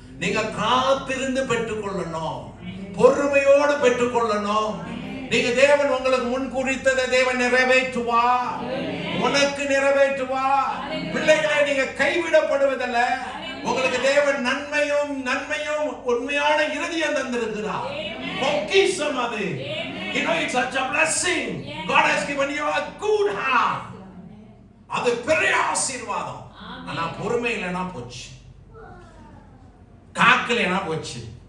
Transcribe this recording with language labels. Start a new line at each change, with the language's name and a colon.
Tamil: நீங்க காத்திருந்து பெற்றுக்கொள்ளணும், பொறுமையோடு பெற்றுக்கொள்ளணும். நீங்க தேவன் உங்களுக்கு முன் குறித்ததை தேவன் நிறைவேற்றுவா, உனக்கு நிறைவேற்றுவா. பிள்ளைகளை நீங்க கைவிடப்படுவதல்ல. உங்களுக்கு தேவன் நன்மையும் உண்மையான இருதயம் தந்திருக்கிறார். பொக்கிஷம் அது.
English: You know, it's such a blessing. God has given you a good heart.
Tamil: அது பெரிய ஆசீர்வாதம். ஆனா பொறுமை இல்லைனா போச்சு, காக்கலைனா போச்சு.